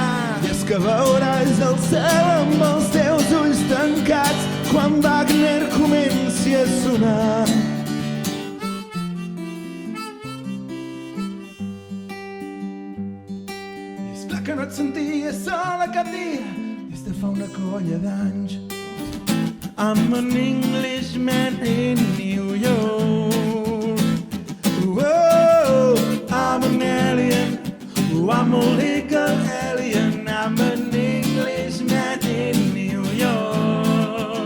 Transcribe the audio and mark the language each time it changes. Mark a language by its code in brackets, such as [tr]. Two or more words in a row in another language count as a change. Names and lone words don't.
[ca] I és que veuràs el cel amb els teus ulls tancats quan Wagner comenci a sonar. I és clar que no et senties sola cap dia des de fa una colla d'anys. [en] I'm an Englishman in New York. Whoa, I'm an alien. I'm a legal alien. I'm an Englishman in New York.